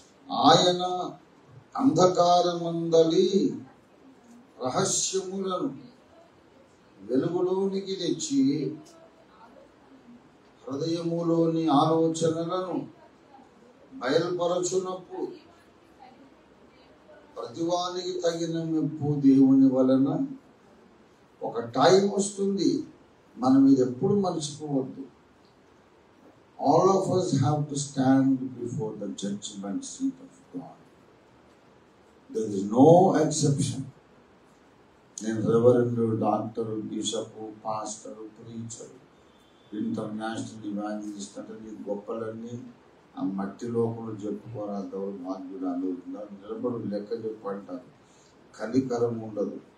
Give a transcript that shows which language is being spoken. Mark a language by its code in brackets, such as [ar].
[te] ఆయన అంధకారమందలి రహస్యములను వెలుగులోనికి తెచ్చి హృదయములోని ఆలోచనలను బయలుపరచునప్పుడు ప్రతివానికి తగిన మెప్పు దేవుని వలన. ఒక టైం వస్తుంది, మనం ఇది ఎప్పుడు మర్చిపోవద్దు. [en] All of us have to stand before the judgment seat of God. There is no exception. [te] నేను reverend, doctor, bishop, pastor, preacher, international evangelist అంటే నీ గొప్పలన్నీ ఆ మట్టి లోపల చెప్పుకోరా, దౌర్భాగ్యుడాలు నిలబడు లెక్క చెప్పంటారు. కనికరం ఉండదు.